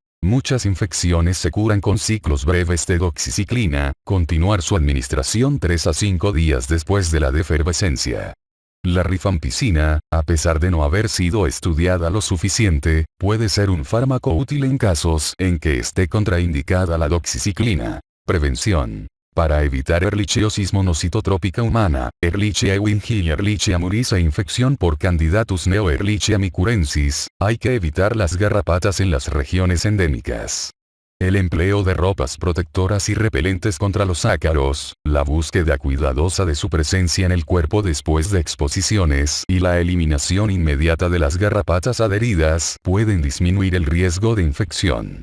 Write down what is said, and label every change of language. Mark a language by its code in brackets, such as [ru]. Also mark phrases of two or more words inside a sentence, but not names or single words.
[es] Muchas infecciones se curan con ciclos breves de doxiciclina, continuar su administración 3 a 5 días después de la defervescencia. La rifampicina, a pesar de no haber sido estudiada lo suficiente, puede ser un fármaco útil en casos en que esté contraindicada la doxiciclina. Prevención. Para evitar erlichiosis monocitotrópica humana, Ehrlichia ewingi y Ehrlichia muris e infección por Candidatus neo-Ehrlichia micurensis, hay que evitar las garrapatas en las regiones endémicas. El empleo de ropas protectoras y repelentes contra los ácaros, la búsqueda cuidadosa de su presencia en el cuerpo después de exposiciones y la eliminación inmediata de las garrapatas adheridas pueden disminuir el riesgo de infección.